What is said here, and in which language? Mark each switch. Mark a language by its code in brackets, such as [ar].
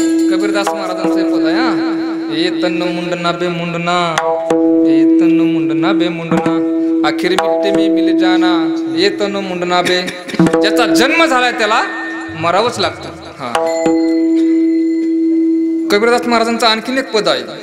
[mr] कबीरदास महाराजांचे पद आहे हा. [hi] तन मुंडना बे मुंडना, तन मुंडना बे मुंडना, आखिर मिट्टी में मिल जाना. तन मुंडना बे. [mr] ज्याचा जन्म झालाय त्याला मरावंच लागतं. हा कबीरदास महाराजांचं आणखीन एक पद आहे.